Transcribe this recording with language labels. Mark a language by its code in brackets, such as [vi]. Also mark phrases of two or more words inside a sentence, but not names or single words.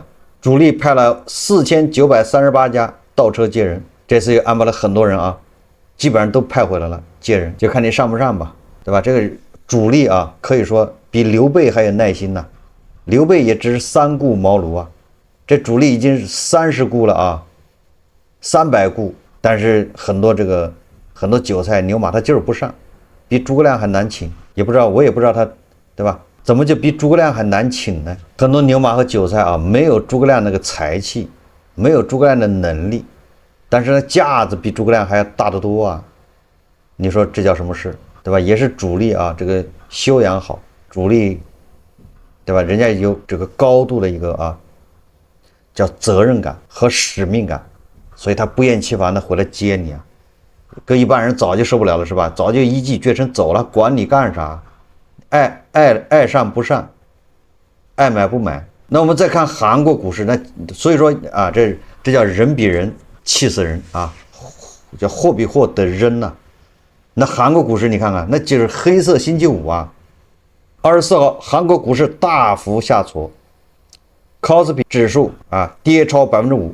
[zh] 主力派了4938家倒車接人，這次又安排了很多人啊，基本上都派回來了接人，就看你上不上吧，對吧？這個主力啊，可以說比劉備還有耐心吶。劉備也只是3顧茅廬啊，這主力已經30顧了啊，300顧，但是很多韭菜牛馬他就是不上。比諸葛亮還難請，我也不知道他，對吧？怎麼就比諸葛亮還難請呢？很多牛馬和韭菜啊，沒有諸葛亮那個才氣，沒有諸葛亮的能力，但是呢，架子比諸葛亮還要大得多啊！你說這叫什麼事，對吧？也是主力啊，這個修養好，主力，對吧？人家有這個高度的一個啊，叫責任感和使命感，所以他不厭其煩的回來接你啊。跟一般人早就受不了了，是吧？早就一騎絕塵走了，管你幹啥？愛上不上，愛買不買。那我們再看韓國股市，那所以說啊，這叫人比人氣死人啊，叫貨比貨得人吶。那韓國股市你看看，那就是黑色星期五啊。24號，韓國股市大幅下挫，科斯比指數啊跌超5%。